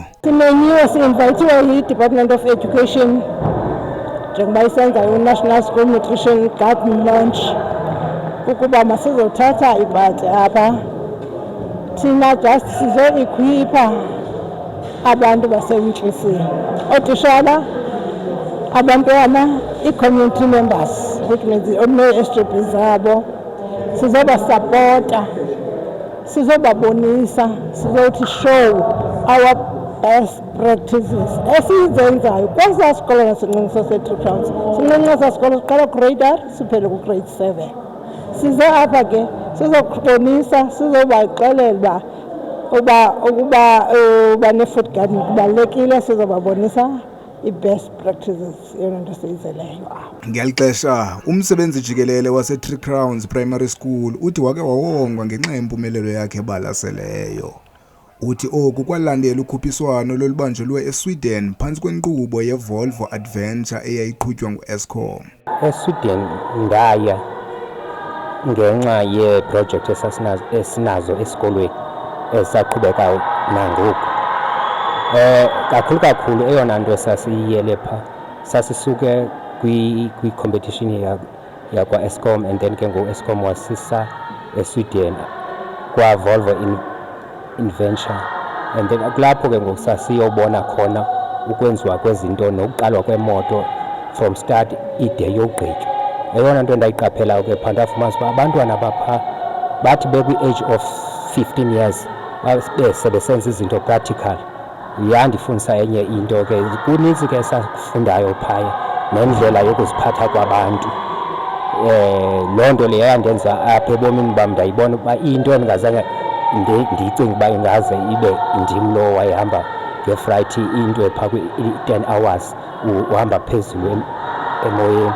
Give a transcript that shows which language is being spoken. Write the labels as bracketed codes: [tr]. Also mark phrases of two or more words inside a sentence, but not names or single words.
[xh] Simenyiwe si-invayithiwe yi-Department of Education njengoba isenza i-National School Nutrition Garden Launch ukuba masizothatha ibhadi apha thina just sizo-equipa abantu baseWhittlesea, ootitshala, abantwana, i- [en] community members, which means [xh] nee-SGB zabo. Sizobasapota, sizobabonisa, sizothi [en] show our best practices [xh] esizenzayo kwesaa sikolo nasincinci sase-Three Crowns. Sincinci esaa sikolo siqala ku-grade R siphele ku-grade 7. Size apha ke sizobonisa, sizobaxelela ukuba ne-food garden kubalulekile. Sizobabonisa i- [en] best practices [xh] yona nto siyizeleyo. Ngeli xesha umsebenzi jikelele wase-Three Crowns Primary School uthi wake wawongwa ngenxa yempumelelo yakhe ebalaseleyo. Uthi oku kwalandela ukhuphiswano lolubanjelwe eSweden phantsi kwenkqubo yeVolvo Adventure eyayiqhutywa ngu-Eskom. ESweden ndaya ngenxa yeeprojekthi esinazo esikolweni esaqhubekayo nangoku. Kakhulu eyona nto esasiyiyele phaa sasisuke kwi-competition yakwa-Eskom, [en] and then [xh] ke ngoku-Eskom wasisa eSweden kwa-Volvo Adventure, [en] and then [xh] kulapho ke ngoku sasiyobona khona ukwenziwa kwezinto nokuqalwa kwemoto [en] from start [xh] ide yogqitywa. Eyona nto ndayiqaphelayo ke phaa ndafumanisa uba abantwana baphaa bathi bekwi- [en] age of 15 years [xh] sebesenza izinto practical. Yandifundisa enye into ke, kunintsi ke sakufundayo phaya nendlela yokuziphatha kwabantu. Loo nto leyo yandenza apha ebomini bam ndayibona ukuba into endingazange ndiyicinga uba ingaze ibe ndim lo wayehamba ngeflight into phaa kwi-10 hours uhamba phezulu emoyeni.